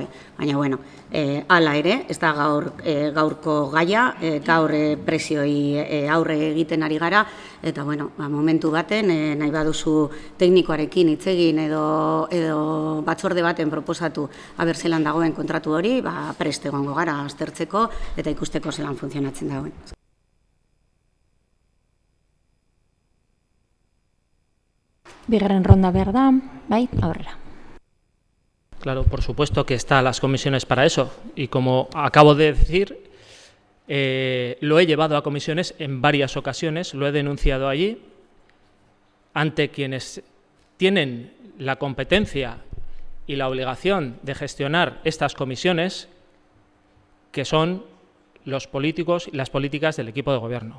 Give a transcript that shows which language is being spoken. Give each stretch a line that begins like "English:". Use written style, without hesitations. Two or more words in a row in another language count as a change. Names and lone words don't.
Basque: Baina, bueno, hala ere, ez da gaurko gaia, gaur prezioi aurre egiten ari gara, eta, bueno, momentu baten, nahi baduzu teknikoarekin hitz egin edo batzorde baten proposatu aber zelan dagoen kontratu hori, prest egongo gara aztertzeko eta ikusteko zelan funtzionatzen dagoen. Bigarren ronda behar da, bai, aurrera.
Spanish: Claro, por supuesto que están las comisiones para eso. Y como acabo de decir, lo he llevado a comisiones en varias ocasiones, lo he denunciado allí, ante quienes tienen la competencia y la obligación de gestionar estas comisiones, que son los políticos y las políticas del equipo de gobierno.